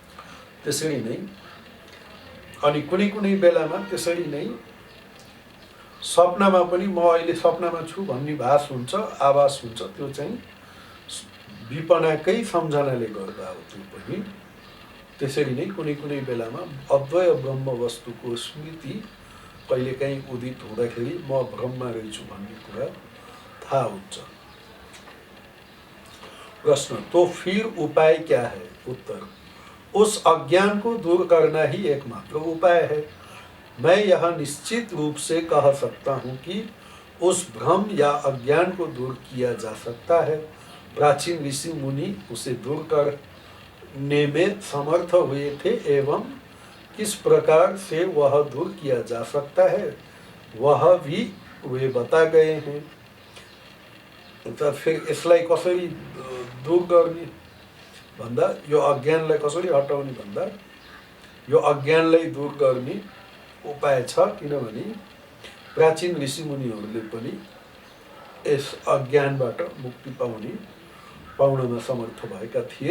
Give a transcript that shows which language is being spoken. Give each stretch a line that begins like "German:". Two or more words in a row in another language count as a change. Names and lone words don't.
Nepali: त्यसरी नै अनि कुनै बेलामा त्यसरी नै सपनामा पनि म अहिले सपनामा छु भन्ने भास हुन्छ, आभास हुन्छ, त्यो चाहिँ विपनाकै सम्झनाले गर्दा हो। त्यो पनि त्यसरी नै कुनै कुनै बेलामा अद्वय ब्रह्म वस्तुको स्मृति कहिलेकाहीँ उदित हुँदाखेरि म भ्रममा रहेछु भन्ने कुरा थाहा हुन्छ। प्रश्न,
Hindi: तो फिर उपाय क्या है? उत्तर, उस अज्ञान को दूर करना ही एकमात्र उपाय है। मैं यह निश्चित रूप से कह सकता हूँ कि उस भ्रम या अज्ञान को दूर किया जा सकता है। प्राचीन ऋषि मुनि उसे दूर करने में समर्थ हुए थे एवं किस प्रकार से वह दूर किया जा सकता है वह भी वे बता गए हैं।
Nepali: त फिर यसलाई कसरी दूर गर्ने भन्दा, यो अज्ञानलाई कसरी हटाउने भन्दा, यो अज्ञानलाई दूर गर्ने उपाय छ। किनभने प्राचीन ऋषिमुनिहरूले पनि यस अज्ञानबाट मुक्ति पाउनमा समर्थ भएका थिए।